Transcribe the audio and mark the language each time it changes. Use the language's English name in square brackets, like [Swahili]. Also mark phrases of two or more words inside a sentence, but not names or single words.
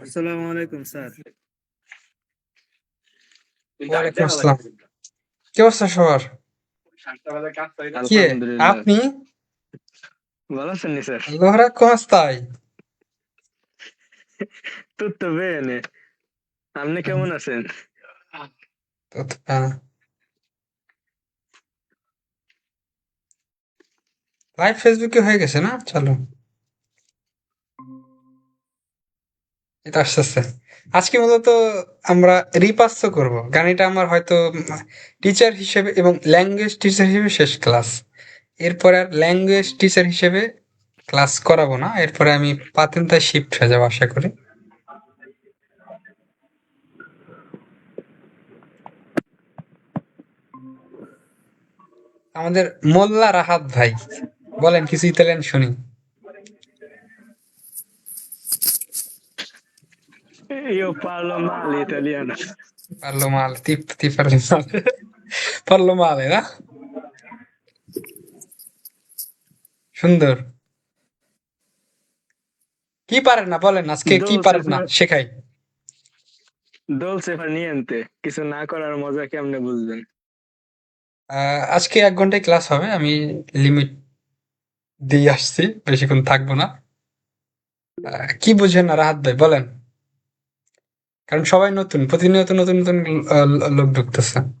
[Bangla] আসসালামু আলাইকুম স্যার। ওয়ালাইকুম আসসালাম। কি অবস্থা সবার? কে আলহামদুলিল্লাহ। আপনি? ভালো আছেন নি স্যার? [Italian] Allora come stai? Tutto bene. [Bangla] আপনি কেমন আছেন? [Italian] Tutto bene. [Bangla] লাইভ ফেসবুকে হয়ে গেছে না? চলো, এটা আসতেছে। আজকে মূলত আমরা রিপার্স করব। কারণ এটা আমার হয়তো টিচার হিসেবে এবং ল্যাঙ্গুয়েজ টিচার হিসেবে শেষ ক্লাস। এরপরে আর ল্যাঙ্গুয়েজ টিচার হিসেবে ক্লাস করাবো না। এরপরে আমি পাতেন্তায় শিফট হয়ে যাবো আশা করি। আমাদের মোল্লা রাহাত ভাই, বলেন কিছু ইতালিয়ান শুনি। [Italian] Io parlo male italiano. Parlo male, ti parli male. Parlo male, [Bangla] না? সুন্দর। কি পারেন না বলেন, আজকে কি [Italian] Dolce [Bangla] পারেন না [Italian] far [Bangla] শেখাই। [Italian] dolce far niente. [Bangla] কিছু না করার মজা কেমনে বুঝবেন? আজকে 1 ঘন্টায় ক্লাস হবে, আমি লিমিট দিয়ে আসছি, বেশিক্ষণ থাকবো না। কি বুঝেন না রাহাত ভাই বলেন, কারণ সবাই নতুন, প্রতিনিয়ত নতুন নতুন লোক ঢুকতেছে।